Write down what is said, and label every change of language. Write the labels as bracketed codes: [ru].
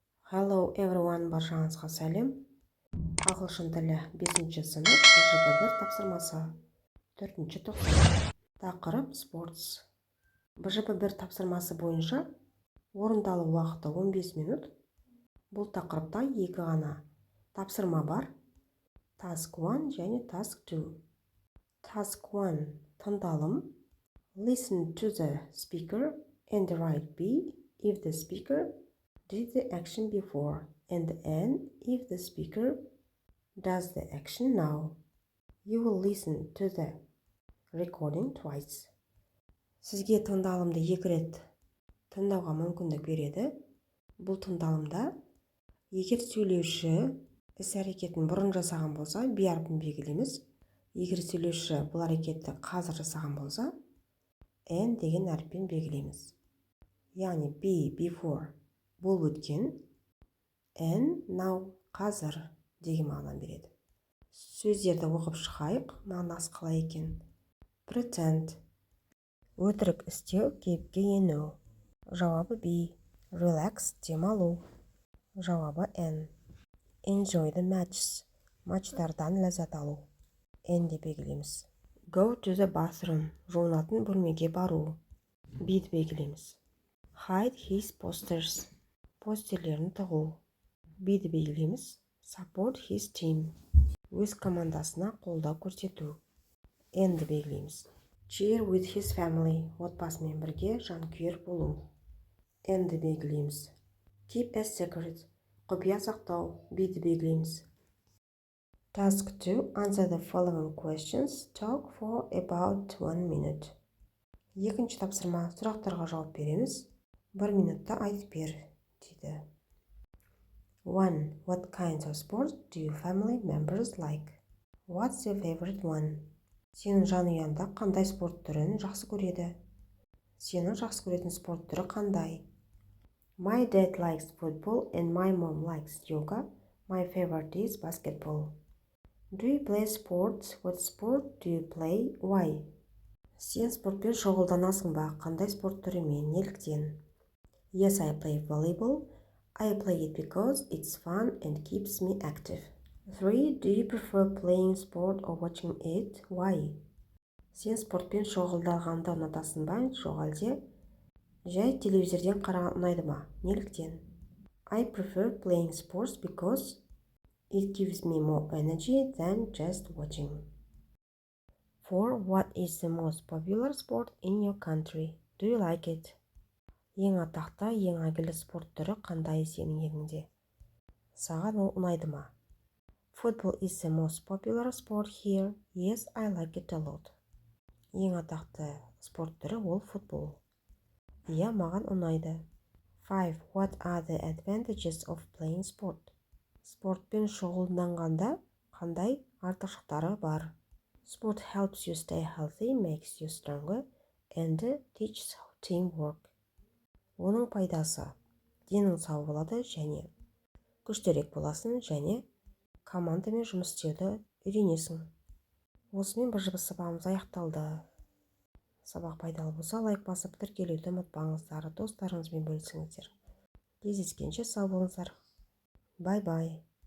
[en] Hello everyone, [kk] баршаңызға сәлем. Ағылшын тілі 5-ші сынып БЖБ1 тапсырмасы 4-ші тоқсан. Тақырып спортс. БЖБ1 тапсырмасы бойынша орындалу уақыты 15 минут. Бұл тақырыпта 2 ғана тапсырма бар. Task 1 және Task 2. Task 1 тыңдалым. [en] Listen to the speaker and write B if the speaker did the action before and N if the speaker does the action now. You will listen to the recording twice. [kk] Сізге тыңдалымды 2 рет тыңдауға мүмкіндік береді. Бұл тыңдалымда егер сөйлеуші іс-әрекетін бұрын жасаған болса, be әрпін белгілейміз. Егер сөйлеуші бұл әрекетті қазір жасаған болса, N деген әріппен белгілейміз. Яғни be before бұл өткен, N now қазір деген мағына береді. Сөздерді оқып шығайық, мағынасы қалай екен? Pretend өтірік істеу, кейіпке ену. Жауабы be. [en] Relax [kk] демалу. Жауабы N. [en] Enjoy the matches [kk] матчтардан ләззат алу. N деп белгілейміз. [en] Go to the bathroom [kk] жуынатын бөлмеге бару. B деп белгілейміз. [en] Hide his posters [kk] постерлерін тығу. B деп белгілейміз. [en] Support his team [kk] өз командасына қолдау көрсету. N деп белгілейміз. [en] Cheer with his family [kk] отбасымен бірге жанкүйер болу. N деп белгілейміз. [en] Keep a secret [kk] құпия сақтау. B деп белгілейміз. [en] Task 2. Answer the following questions. Talk for about 1 minute. [kk] Екінші тапсырма. Сұрақтарға жауап береміз. 1 минутта айтып бер, дейді. 1. [en] What kinds of sports do your family members like? What's your favorite one? [kk] Сенің жанұяңда қандай спорт түрін жақсы көреді? Сенің жақсы көретін спорт түрі қандай? [en] My dad likes football and my mom likes yoga. My favorite is basketball. Do you play sports? What sport do you play? Why? [kk] Сен спортпен шұғылданасың ба? Қандай спорт түрімен? Неліктен? [en] Yes, I play volleyball. I play it because it's fun and keeps me active. 3. Do you prefer playing sport or watching it? Why? [kk] Сен спортпен шұғылданғанды ұнатасың ба? Жоқ әлде жай телевизорден қараған ұнайды ма? Неліктен? [en] I prefer playing sports because it gives me more energy than just watching. 4. What is the most popular sport in your country? Do you like it? [kk] Ең атақты, ең әйгілі спорт түрі қандай сенің еліңде? Саған ол ұнайды ма? [en] Football is the most popular sport here. Yes, I like it a lot. [kk] Ең атақты спорт түрі ол футбол. Иә, маған ұнайды. 5. [en] What are the advantages of playing sport? [kk] Спортпен шұғылданғанда қандай артықшылықтары бар? [en] Sport helps you stay healthy, makes you stronger, and teaches teamwork. [kk] Оның пайдасы денің сау болады және күштерек боласың және командамен жұмыс істеуді үйренесің. Осымен БЖБ сабағымыз аяқталды. Сабақ пайдалы болса, лайк басып тіркелуді ұмытпаңыздар, достарыңызбен бөлісіңіздер. Кездескенше сау болыңыздар. [en] Bye-bye.